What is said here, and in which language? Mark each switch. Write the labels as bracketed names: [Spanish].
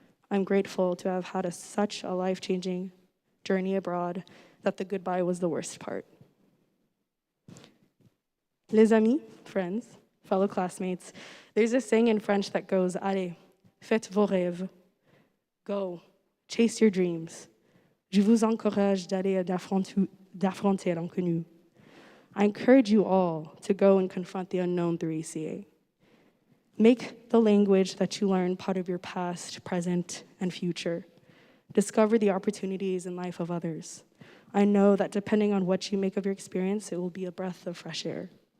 [English] I'm grateful to have had such a life-changing journey abroad that the goodbye was the worst part. [French] Les amis, [English] friends, fellow classmates, there's a saying in French that goes, [French] allez, faites vos rêves. [English] Go, chase your dreams. [French] Je vous encourage d'aller d'affronter l'inconnu. [English] I encourage you all to go and confront the unknown through ACA. Make the language that you learn part of your past, present, and future. Discover the opportunities in life of others. I know that depending on what you make of your experience, it will be a breath of fresh air.